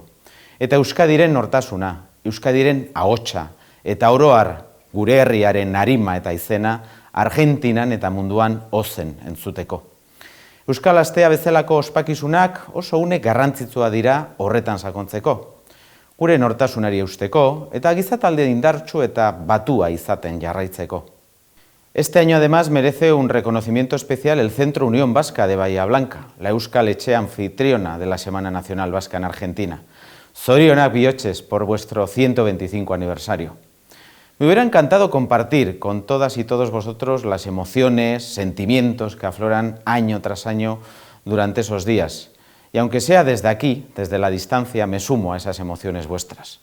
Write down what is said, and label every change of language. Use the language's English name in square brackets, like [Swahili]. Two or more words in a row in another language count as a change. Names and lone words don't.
[Basque] Eta Euskadiren nortasuna, Euskadiren ahotsa, eta oroar gure herriaren arima eta izena Argentinan eta munduan ozen entzuteko. Euskal astea bezalako ospakizunak oso une garrantzitsua dira horretan sakontzeko. Gure nortasunari eusteko eta gizatalde indartsu eta batua izaten jarraitzeko. [Spanish] Este año además merece un reconocimiento especial el Centro Unión Vasca de Bahía Blanca, la [Basque] euskal etxe [Spanish] anfitriona de la Semana Nacional Vasca en Argentina. [Basque] Zorionak bihotxez [Spanish] por vuestro 125 aniversario. Me hubiera encantado compartir con todas y todos vosotros las emociones, sentimientos que afloran año tras año durante esos días. Y aunque sea desde aquí, desde la distancia, me sumo a esas emociones vuestras.